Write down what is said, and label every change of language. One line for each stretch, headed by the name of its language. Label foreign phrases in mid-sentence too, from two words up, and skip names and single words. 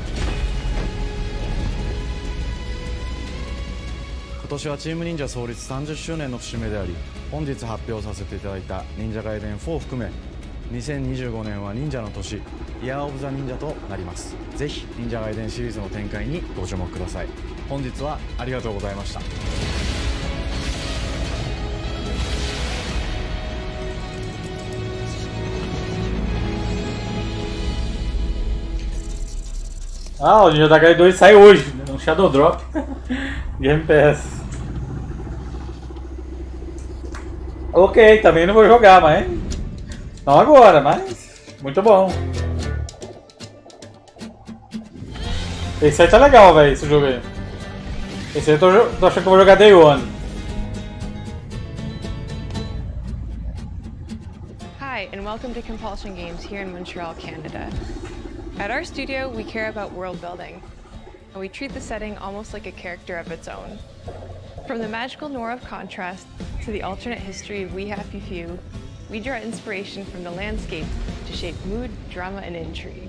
Japanese: 今年はチーム忍者創立30周年の節目であり、本日発表させていただいた忍者ガイデン4を含め2025年は忍者の年、
English: Year of the
Japanese: 忍者となります。ぜひ忍者ガイデンシリーズの展開にご注目ください。本日はありがとうございました。
Portuguese: Ah, o Ninja da Gaia 2 sai hoje, no Shadow Drop. Game PS. Ok, também não vou jogar, mas... Não agora, mas... Muito bom. Esse aí tá legal, velho, esse jogo aí. Esse aí eu tô achando que eu vou jogar
English: Day One. Hi, and welcome to Compulsion Games here in Montreal, Canada. At our studio, we care about world building, and we treat the setting almost like a character of its own. From the magical noir of contrast to the alternate history of We Happy Few, we draw inspiration from the landscape to shape mood, drama, and intrigue.